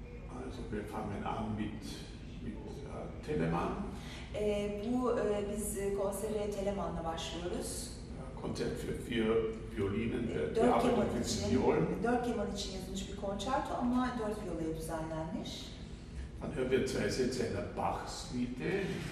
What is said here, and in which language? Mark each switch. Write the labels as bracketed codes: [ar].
[de] Also wir fangen an mit Telemann. [tr] Biz konsere Telemann'la başlıyoruz. [de] Konzert für vier Violinen, der arbeitet mit Violen. [tr] Dört keman için yazılmış bir konçerto ama dört violaya düzenlenmiş. [de] Dann hören wir zwei Sätze einer Bach-Suite.